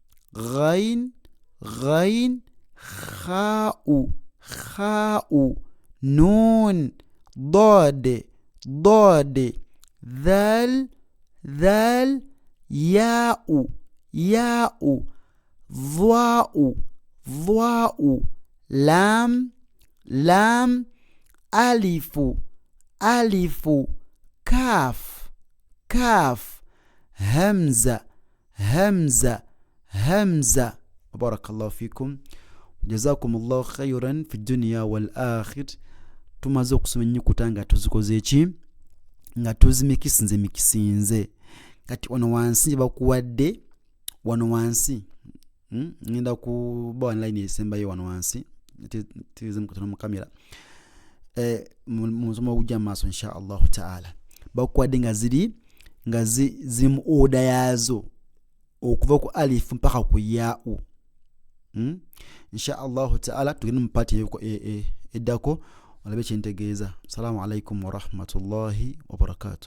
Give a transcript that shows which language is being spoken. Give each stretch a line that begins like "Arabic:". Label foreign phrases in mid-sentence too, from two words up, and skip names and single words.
Arabic: خاء نون ضاد ذال ياء ظاء لام ألف كاف همزة. بارك الله فيكم، جزاكم الله خيرا في الدنيا والآخرة.
Ganda: Tumaze okusoma ennyukuta nga tuzikoze eki nga tuzimikisinze kati wano wansi bakuwadde wano wansi ngenda kuba online esembayo wano wansi tize mukutana mu kamera musomo ogujja maaso
Arabic: إن شاء الله تعالى
Ganda: bakuwadde nga ziri mu oda yazo okuva ku alif mpaka ku ya'u.
Arabic: إن شاء الله تعالى
Ganda: tugenda mu party eddako olabe kyentegeeza.
Arabic: السلام عليكم ورحمة الله وبركاته.